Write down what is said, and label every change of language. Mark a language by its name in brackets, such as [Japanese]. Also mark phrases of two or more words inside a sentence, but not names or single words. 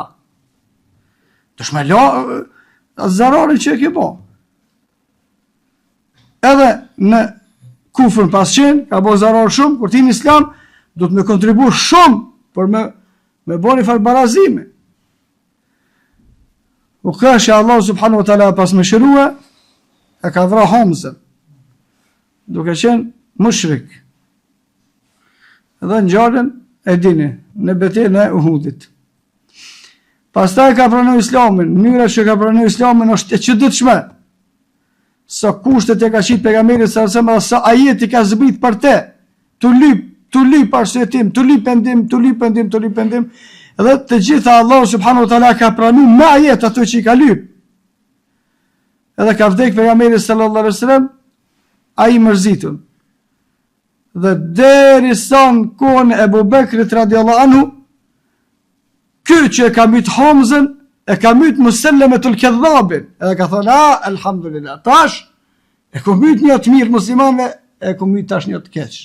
[Albanian] Dush me la zarari që e ke bo. Edhe në kufrën pas qenë, ka bo zarar shumë, kur ti në islam, do të me kontribu shumë, për me bo një farë barazime. U këshë [Arabic] الله سبحانه وتعالى [Albanian] pas me shërua, e ka vra Hamzën, duke qenë mushrik. Edhe në gjarën e dini, në betejën e Uhudit. Pastaj ka pranu islamin, mënyra që ka pranu islamin është e çuditshme. Sa kushtet e ka qitë pejgamberi sa ajeti ka zbrit për te, të lyp arsyetim, të lyp pendim, edhe të gjitha [Arabic] الله سبحانه وتعالى [Albanian] ka pranu me ajet ato që i ka lyp. Edhe ka vdek pejgamberi [Arabic] صلى الله عليه وسلم, [Albanian] ai mërzitun. Dhe deri sa në kohën e Ebu Bekrit [Arabic] رضي الله عنه, [Albanian] ky që e ka myt Hamzën, e ka myt Musellemetul Kedhabin, edhe ka thonë, alhamdulillah, tash, e ku myt një të mirë muslimanve, e ku myt tash një të keq.